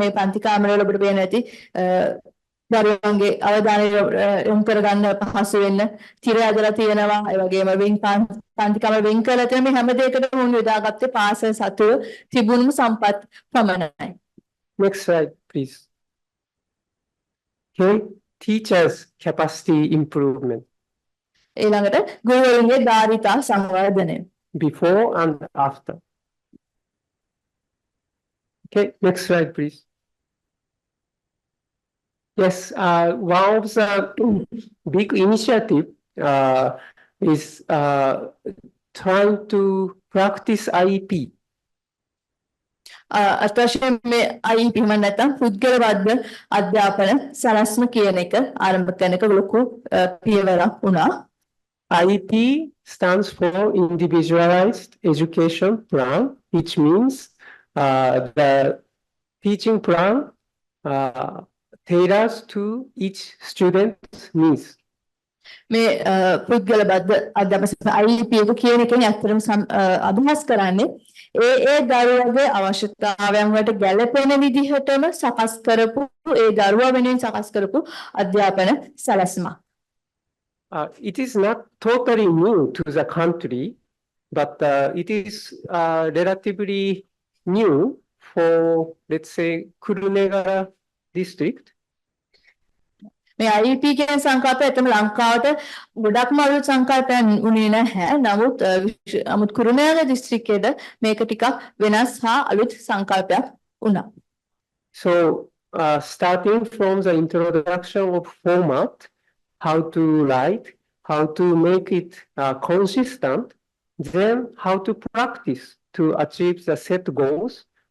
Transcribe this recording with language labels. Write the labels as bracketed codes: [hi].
[si] මේ පන්ති කාමරවල ඔබට පේන ඇති දරුවන්ගේ අවධානය යොමු කරගන්න පහසු වෙන්න තිර ඇදලා තියෙනවා. ඒ වගේම පන්ති කාමර වෙන් කරලා තියෙන මේ හැම දෙයකටම උන් යොදාගත්තේ පාසල් සතුව තිබුණු සම්පත් පමණයි. [en] Next slide, please. Okay, teachers' capacity improvement. [si] ඊළඟට ගුරුවරුන්ගේ ධාරිතා සංවර්ධනය. [en] Before and after. Okay, next slide, please. Yes, one of the big initiative is trying to practice IEP. [si] අත්වශයෙන් මේ IEP එහෙම නැත්නම් පුද්ගලවද්ද අධ්‍යාපන සලස්ම කියන එක ආරම්භ කරන එක ලොකු පියවරක් වුණා. [en] IEP stands for Individualized Education Plan, which means the teaching plan tailors to each student's needs. [si] මේ පුද්ගලබද්ධ අධ්‍යාපන IEP එක කියන එකෙන් ඇත්තටම අදහස් කරන්නේ ඒ දරුවගේ අවශ්‍යතාවයන් වලට ගැළපෙන විදිහටම සකස් කරපු ඒ දරුවා වෙනුවෙන් සකස් කරපු අධ්‍යාපන සැලැස්මක්. [en] It is not totally new to the country, but it is relatively new for, let's say, Kurunegara district. [si] මේ IEP කියන සංකල්පය ඇත්තම ලංකාවට ගොඩක්ම අලුත් සංකල්පයක් උනේ නැහැ. නමුත් කුරුණෑගල දිස්ත්‍රික්කයේද මේක ටිකක් වෙනස් හා අලුත් සංකල්පයක් වුණා. [en] So starting from the introduction of format, how to write, how to make it consistent, then how to practice to achieve the set goals.